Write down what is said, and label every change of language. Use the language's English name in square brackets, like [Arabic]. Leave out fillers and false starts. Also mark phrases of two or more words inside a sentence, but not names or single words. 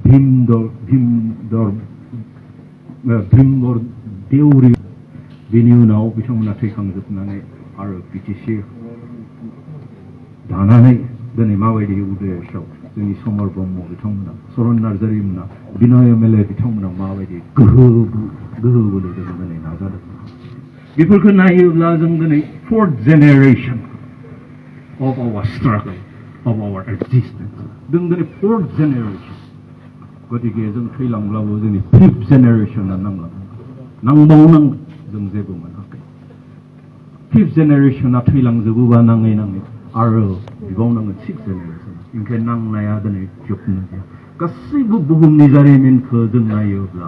[Bodo] भीमबर देउरि बिनि उनाव बिथांमोना थैखांजोबनानै आरो बिटिसि दानानै दिनै माबायदि उदयआव जोंनि समर ब्रह्म बिथांमोना चरन नार्जारिमोना बिनय एमएलए बिथांमोना माबायदि गोहो बोलो जों दिनै नाजादों बेफोरखौ नायोब्ला जों दिनै [English] fourth generation of our struggle, of our existence. [Bodo] जों दिनै [English] fourth generation [Bodo] गतिके जों थैलांब्लाबो जोंनि [English] fifth generation [Bodo] नांबावनांगोन जों जेबो मोनाखै [English] fifth generation [Bodo] थैलांजोबोबा नाङै आरो बिबावनांगोन [English] six generation [Bodo] ओंखायनो नांनाया दिनै जोबनो गैया गासैबो बुहुमनि जारिमिनखौ जों नायोब्ला